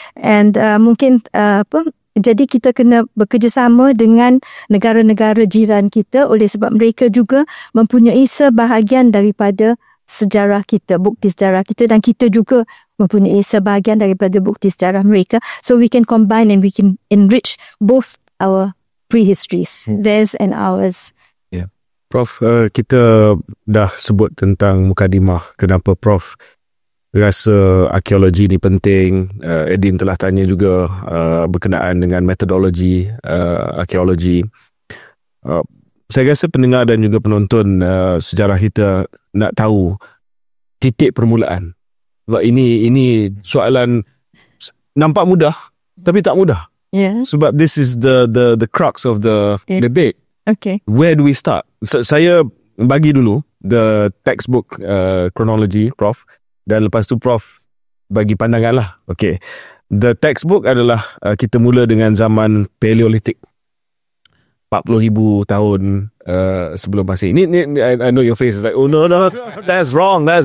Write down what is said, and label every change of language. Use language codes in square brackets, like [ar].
[ms] And mungkin jadi kita kena bekerjasama dengan negara-negara jiran kita oleh sebab mereka juga mempunyai sebahagian daripada sejarah kita, bukti sejarah kita, dan kita juga mempunyai sebahagian daripada bukti sejarah mereka. [en] So we can combine and we can enrich both our prehistories, theirs and ours. [ms] Prof, kita dah sebut tentang mukadimah. Kenapa Prof rasa arkeologi ni penting? Edin telah tanya juga berkenaan dengan metodologi arkeologi. Saya rasa pendengar dan juga penonton sejarah kita nak tahu titik permulaan. Sebab ini soalan nampak mudah tapi tak mudah. Sebab [en] this is the crux of the debate. Okay. Where do we start? [ms] Saya bagi dulu [en] the textbook chronology, Prof. [ms] Dan lepas tu Prof bagi pandangan lah. [en] Okay. The textbook [ms] adalah kita mula dengan zaman Paleolithic. 40,000 tahun sebelum Masihi. Ini [en] I know your face is like, oh no, that's wrong.